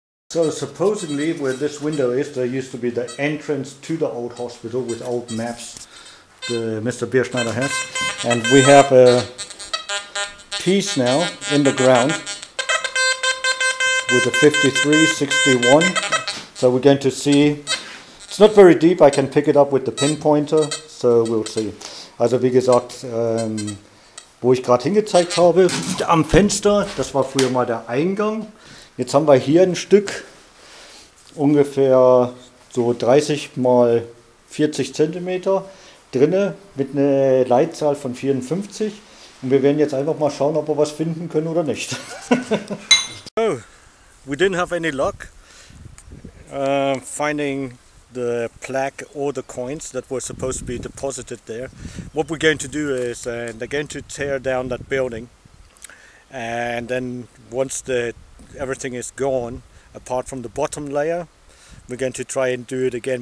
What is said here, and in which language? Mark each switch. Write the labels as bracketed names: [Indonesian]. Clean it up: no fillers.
[English] So supposedly where this window is, there used to be the entrance to the old hospital with old maps Mr. Bierschneider has. And we have a piece now in the ground with a 5361. So we're going to see, it's not very deep, I can pick it up with the pinpointer, so we'll see. [German] Also wie gesagt, wo ich gerade hingezeigt habe, am Fenster, das war früher mal der Eingang. Jetzt haben wir hier ein Stück, ungefähr so 30 mal 40 cm drinne mit einer Leitzahl von 54. Und wir werden jetzt einfach mal schauen, ob wir was finden können oder nicht. [English] So, we didn't have any luck finding the plaque or the coins that were supposed to be deposited there. What we're going to do is they're going to tear down that building, and then once everything is gone, apart from the bottom layer, we're going to try and do it again.